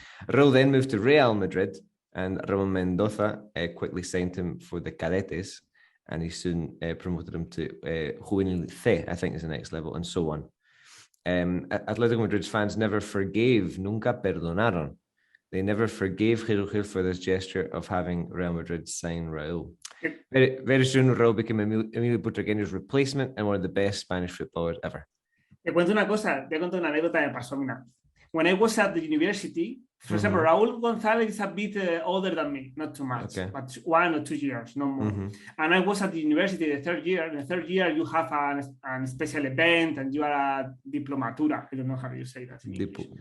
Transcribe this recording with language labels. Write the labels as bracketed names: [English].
[English] Raul then moved to Real Madrid, and Ramon Mendoza quickly signed him for the cadetes, and he soon promoted him to Juvenil C, I think is the next level, and so on. Atletico Madrid's fans never forgave, [Spanish] nunca perdonaron. [English] They never forgave Jesus Gil for this gesture of having Real Madrid sign Raul. Very, very soon, Raul became Emilio Butragueño's replacement and one of the best Spanish footballers ever. [Spanish] Te cuento una anécdota que me pasó. [English] Mira, when I was at the university, for example, Raul Gonzalez is a bit older than me, not too much, but 1 or 2 years, no more. And I was at the university the third year. In the third year, you have an special event and you are a diplomatura. I don't know how you say that in English.